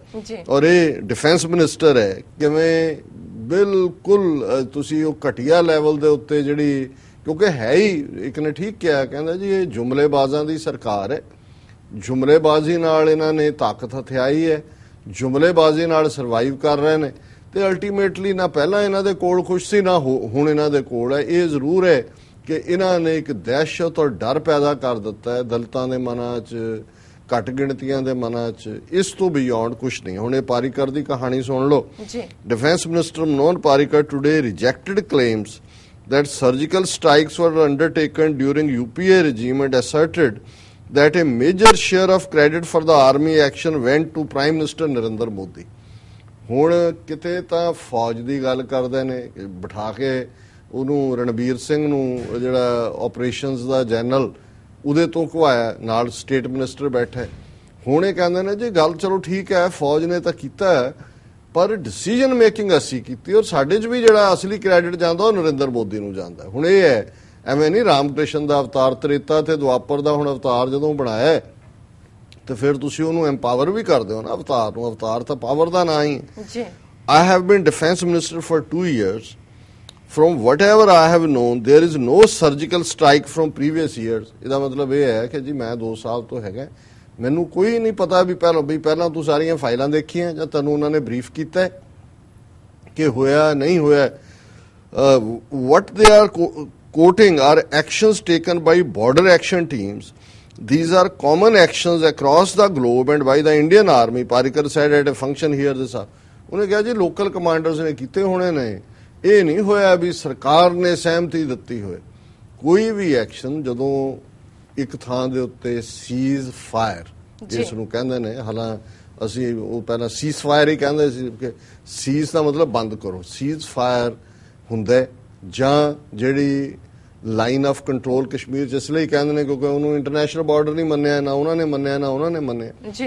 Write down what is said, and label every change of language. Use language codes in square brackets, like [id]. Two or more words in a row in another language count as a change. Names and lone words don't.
[pa] ਔਰ ਇਹ [en] defence minister [pa] ਹੈ, ਕਿਵੇਂ ਬਿਲਕੁਲ ਤੁਸੀਂ ਉਹ ਘਟੀਆ ਲੈਵਲ ਦੇ ਉੱਤੇ ਜਿਹੜੀ, ਕਿਉਂਕਿ ਹੈ ਹੀ ਇੱਕ ਨੇ ਠੀਕ ਕਿਹਾ, ਕਹਿੰਦਾ ਜੀ ਇਹ ਜੁਮਲੇਬਾਜ਼ਾਂ ਦੀ ਸਰਕਾਰ ਹੈ, ਜੁਮਲੇਬਾਜ਼ੀ ਨਾਲ ਇਹਨਾਂ ਨੇ ਤਾਕਤ ਹਥਿਆਈ ਹੈ, ਜੁਮਲੇਬਾਜ਼ੀ ਨਾਲ ਸਰਵਾਈਵ ਕਰ ਰਹੇ ਨੇ ਤੇ ਅਲਟੀਮੇਟਲੀ ਨਾ ਪਹਿਲਾਂ ਇਹਨਾਂ ਦੇ ਕੋਲ ਕੁਛ ਸੀ ਨਾ ਹੁਣ ਇਹਨਾਂ ਦੇ ਕੋਲ ਹੈ। ਇਹ ਜ਼ਰੂਰ ਹੈ ਕਿ ਇਹਨਾਂ ਨੇ ਇੱਕ ਦਹਿਸ਼ਤ ਔਰ ਡਰ ਪੈਦਾ ਕਰ ਦਿੱਤਾ ਹੈ ਦਲਿਤਾਂ ਦੇ ਮਨਾਂ 'ਚ, ਘੱਟ ਗਿਣਤੀਆਂ ਦੇ ਮਨਾਂ 'ਚ। ਇਸ ਤੋਂ ਬਿਯੋਂਡ ਕੁਛ ਨਹੀਂ। ਹੁਣ ਇਹ ਪਾਰੀਕਰ ਦੀ ਕਹਾਣੀ ਸੁਣ ਲਓ। [en] Defence Minister Manohar Parrikar today rejected claims that surgical strikes were undertaken during UPA regime and asserted that a major share of credit for the army action went to Prime Minister Narendra Modi। [pa] ਹੁਣ ਕਿਤੇ ਤਾਂ ਫੌਜ ਦੀ ਗੱਲ ਕਰਦੇ ਨੇ, ਬਿਠਾ ਕੇ ਉਹਨੂੰ ਰਣਬੀਰ ਸਿੰਘ ਨੂੰ ਜਿਹੜਾ ਆਪਰੇਸ਼ਨਸ ਦਾ ਜਨਰਲ ਉਹਦੇ ਤੋਂ ਘਵਾਇਆ, ਨਾਲ [en] state minister [pa] ਬੈਠਾ। ਹੁਣ ਇਹ ਕਹਿੰਦੇ ਨੇ ਜੀ ਗੱਲ ਚਲੋ ਠੀਕ ਹੈ ਫੌਜ ਨੇ ਤਾਂ ਕੀਤਾ ਹੈ ਪਰ [en] decision making [pa] ਅਸੀਂ ਕੀਤੀ ਔਰ ਸਾਡੇ 'ਚ ਵੀ ਜਿਹੜਾ ਅਸਲੀ ਕ੍ਰੈਡਿਟ ਜਾਂਦਾ ਉਹ ਨਰਿੰਦਰ ਮੋਦੀ ਨੂੰ ਜਾਂਦਾ। ਹੁਣ ਇਹ ਹੈ ਐਵੇਂ ਨਹੀਂ ਰਾਮ ਕ੍ਰਿਸ਼ਨ ਦਾ ਅਵਤਾਰ ਤ੍ਰੇਤਾ ਤੇ ਦੁਆਪਰ ਦਾ ਹੁਣ ਅਵਤਾਰ ਜਦੋਂ ਬਣਾਇਆ ਤੇ ਫਿਰ ਤੁਸੀਂ ਉਹਨੂੰ ਐਮਪਾਵਰ ਵੀ ਕਰਦੇ ਹੋ ਨਾ ਅਵਤਾਰ ਨੂੰ। ਅਵਤਾਰ ਤਾਂ ਪਾਵਰ ਦਾ ਨਾਂ ਹੀ ਜੀ। [en] I have been defense minister for 2 years. From whatever I have known, there is no surgical strike from previous years। [pa] ਇਹਦਾ ਮਤਲਬ ਇਹ ਹੈ ਕਿ ਜੀ ਮੈਂ 2 ਸਾਲ ਤੋਂ ਹੈਗਾ, ਮੈਨੂੰ ਕੋਈ ਨਹੀਂ ਪਤਾ ਵੀ ਪਹਿਲਾਂ ਤੂੰ ਸਾਰੀਆਂ ਫਾਈਲਾਂ ਦੇਖੀਆਂ ਜਾਂ ਤੈਨੂੰ ਉਹਨਾਂ ਨੇ ਬਰੀਫ ਕੀਤਾ ਕਿ ਹੋਇਆ ਨਹੀਂ ਹੋਇਆ। [en] what they are quoting are actions taken by border action teams. These are common actions across the globe and by the Indian Army, Parikar said at a function here this hour। [pa] ਉਹਨੇ ਕਿਹਾ ਜੀ [en] local commanders [pa] ਨੇ ਕੀਤੇ ਹੋਣੇ ਨੇ, ਇਹ ਨਹੀਂ ਹੋਇਆ ਵੀ ਸਰਕਾਰ ਨੇ ਸਹਿਮਤੀ ਦਿੱਤੀ ਹੋਏ। ਕੋਈ ਵੀ ਐਕਸ਼ਨ ਜਦੋਂ ਇੱਕ ਥਾਂ ਦੇ ਉੱਤੇ [en] cease fire [pa] ਜਿਸ ਨੂੰ ਕਹਿੰਦੇ ਨੇ, ਹਾਲਾਂ ਅਸੀਂ ਉਹ ਪਹਿਲਾਂ [en] cease fire [pa] ਹੀ ਕਹਿੰਦੇ ਸੀ ਕਿ ਸੀਜ਼ ਦਾ ਮਤਲਬ ਬੰਦ ਕਰੋ, [en] cease fire [pa] ਹੁੰਦਾ ਜਾਂ ਜਿਹੜੀ [en] line of control [pa] ਕਸ਼ਮੀਰ 'ਚ ਇਸ ਲਈ ਕਹਿੰਦੇ ਨੇ ਕਿਉਂਕਿ ਉਹਨੂੰ [en] international border [pa] ਨਹੀਂ ਮੰਨਿਆ, ਨਾ ਉਹਨਾਂ ਨੇ ਮੰਨਿਆ ਨਾ ਉਹਨਾਂ ਨੇ ਮੰਨਿਆ ਜੀ।